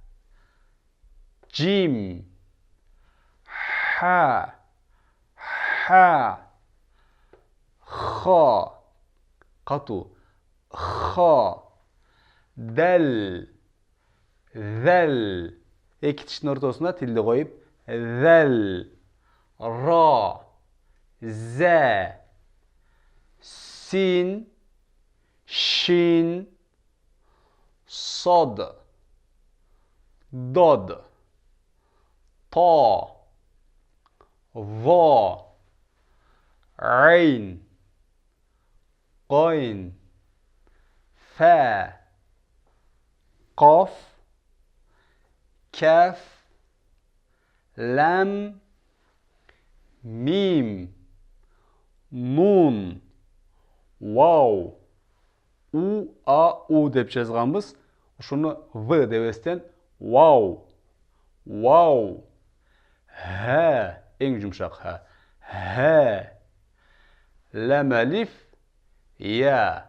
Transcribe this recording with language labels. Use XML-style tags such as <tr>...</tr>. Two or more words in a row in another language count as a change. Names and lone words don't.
<ar>جيم خاء. خاء خاء. Катуу. خاء دال. Зел.</ar> <ky>Эки тиштин ортосуна тилди коюп зел.</ky> <ar>راء زاي. سين شين. صاد ضاد. طاء ظاء. عين غين. فاء قاف. كاف لام. ميم نون.</ar> <ky>Вау. У, А, У деп жазганбыз. Ушуну В дебестен вау. Вау. Х. Эң жумшак Х. Х.</ky> <ar>لام ألف ياء.</ar>